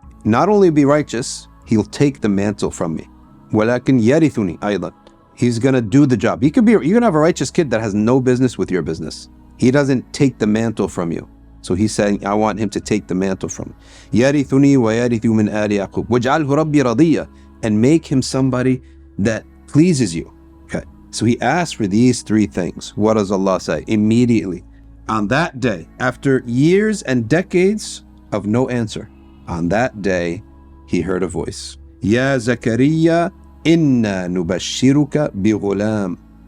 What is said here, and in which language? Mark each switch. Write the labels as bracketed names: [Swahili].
[English] Not only be righteous, he'll take the mantle from me. [Arabic] ولكن يرثني أيضا. [English] He's going to do the job. You're going to have a righteous kid that has no business with your business. He doesn't take the mantle from you. So he's saying, I want him to take the mantle from me. [Arabic] يرثني ويرث من آل يعقوب واجعله ربي رضيا. [English] And make him somebody that pleases you. Okay. So he asked for these three things. What does Allah say? Immediately, on that day, after years and decades of no answer, on that day, he heard a voice. [Arabic] Ya Zakariya, inna nubashiruka bighulam.